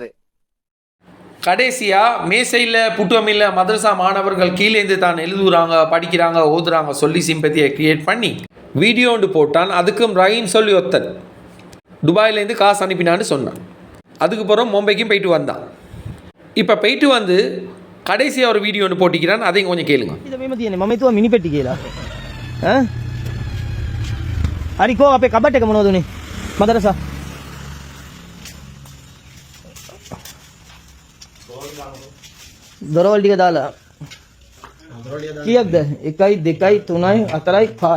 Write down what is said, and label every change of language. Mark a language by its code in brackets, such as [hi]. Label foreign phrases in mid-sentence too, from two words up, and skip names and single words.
[ta] கடைசியா மேசையில் புட்டுவமில்ல மதரசா மாணவர்கள் கீழேந்து தான் எழுதுறாங்க, படிக்கிறாங்க, ஓதுறாங்க சொல்லி [en] sympathy create [ta] பண்ணி வீடியோ ஒன்று போட்டான். அதுக்கும் ரஹீம் சொல்லி ஒத்தன் துபாயிலேருந்து காசு அனுப்பினான்னு சொன்னான். அதுக்கு பிறகு மும்பைக்கும் போயிட்டு வந்தான். இப்போ போயிட்டு வந்து கடைசியாக ஒரு வீடியோ ஒன்று போட்டிக்கிறான். அதையும் கொஞ்சம் கேளுங்க. [si] මම මිනි පෙට්ටි කියලා. හරි කෝ අපේ කබට් එක මොනවද උනේ? මදරසා. දොරවල් ටික දාලා. කීයක්ද? 1 2 3 4 5.